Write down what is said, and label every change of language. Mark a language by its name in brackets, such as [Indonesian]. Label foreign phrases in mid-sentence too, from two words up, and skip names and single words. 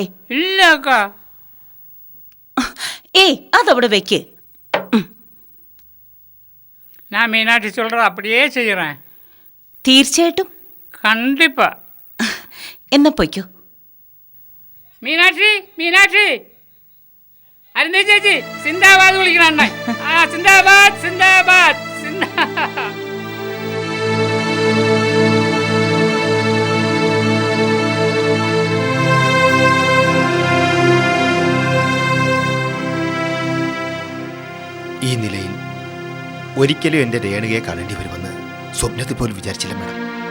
[Malayalam] ഇല്ല അക്ക. ഏയ് അതവിടെ വെക്ക്. [Tamil] நான் மீனாட்சி சொல்ற அப்படியே செய்யறேன். [Malayalam] തീർച്ചയായിട്ടും [Tamil] கண்டிப்பா. [Malayalam] എന്നാ പൊയ്ക്കോ. மீனாட்சி மீனாட்சி, அருந்ததி ചേച്ചി സിന്ദാബാദ് വിളിക്കണ. സിന്ദാബാദ് സിന്ദാബാദ് സിന്ദാ. ഈ നിലയിൽ ഒരിക്കലും എൻ്റെ രേണുകയെ കാണേണ്ടി വരുമെന്ന് സ്വപ്നത്തിൽ പോലും വിചാരിച്ചില്ല മാഡം.